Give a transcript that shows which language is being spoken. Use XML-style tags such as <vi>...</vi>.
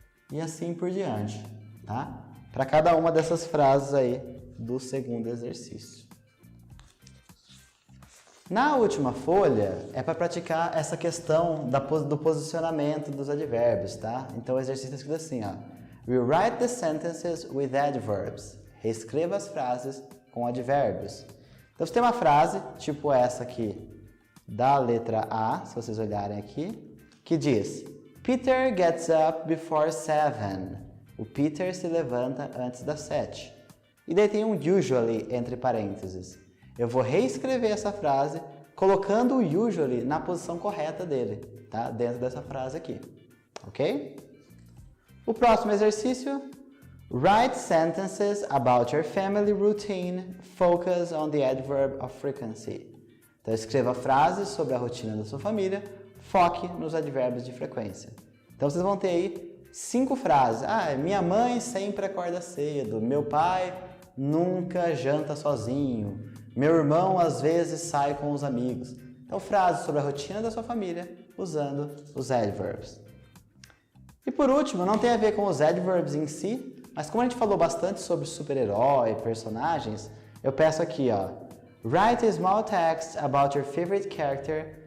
<pt>E assim por diante, tá? Para cada uma dessas frases aí do segundo exercício. Na última folha, é para praticar essa questão do posicionamento dos advérbios, tá? Então o exercício é escrito assim, ó.</pt> <en>Rewrite the sentences with adverbs.</en> <pt>Reescreva as frases com advérbios. Então você tem uma frase, tipo essa aqui, da letra A, se vocês olharem aqui, que diz</pt> <en>Peter gets up before 7.</en> <pt>O Peter se levanta antes das 7. E daí tem um usually entre parênteses. Eu vou reescrever essa frase colocando o usually na posição correta dele, tá? Dentro dessa frase aqui, ok? O próximo exercício,</pt> <en>write sentences about your family routine, focus on the adverb of frequency.</en> <pt>Então escreva frases sobre a rotina da sua família, foque nos advérbios de frequência. Então vocês vão ter aí 5 frases. Ah, minha mãe sempre acorda cedo, meu pai nunca janta sozinho, meu irmão às vezes sai com os amigos. Então, frases sobre a rotina da sua família usando os adverbs. E por último, não tem a ver com os adverbs em si, mas como a gente falou bastante sobre super-herói, personagens, eu peço aqui, ó.</pt> <en>Write a small text about your favorite character.</en>